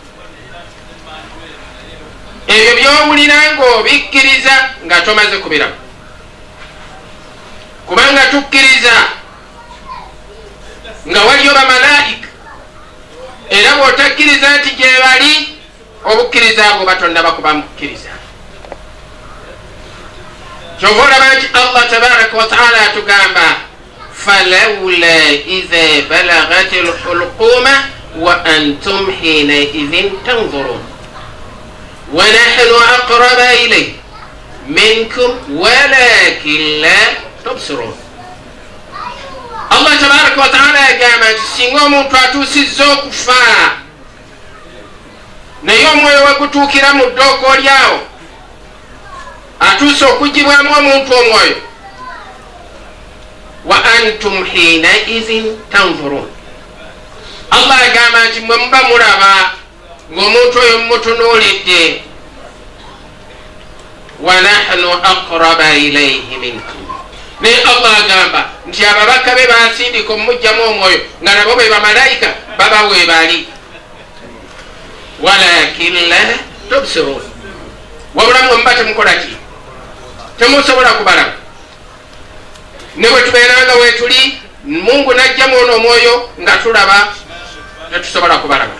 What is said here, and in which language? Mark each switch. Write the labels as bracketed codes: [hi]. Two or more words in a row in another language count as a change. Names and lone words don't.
[lg] Ebyo by'owulira ng'obikkiriza nga tomaze kubiramu, kubanga tukkiriza nga waliyo bamalayika, era bw'otakkiriza nti gye bali obukkiriza bwo batonda bakuba mukkiriza. Kyova olaba nti [ar] الله تبارك وتعالى atugamba فلولا إذا بلغت الحلقوم وأنتم حينئذ تنظرون ونحن أقرب إليه منكم ولكن لا تبصرون. [lg] Allah [ar] تبارك وتعالى [lg] yagamba nti singa omuntu atuusizza okufa naye omwoyo we gutuukira mu ddooko lyawo, atuuse okugibwamu omuntu omwoyo, [ar] وأنتم حينئذ تنظرون. [lg] Allah agamba nti mwe muba mulaba ng'omuntu oyo mumutunuulidde, [ar] ونحن أقرب إليه منكم. [lg] Naye Allah agamba nti ababaka be basindika omumugjamu omwoyo nga nabo be bamalayika baba we bali, [ar] ولكن لا تبصرون. [lg] Wabula mwe muba temukola ki? Temusobola kubalaba. Ne bwe tubeeranga weetuli Mungu najjamu ono omwoyo nga tulaba tetusobola kubalaba.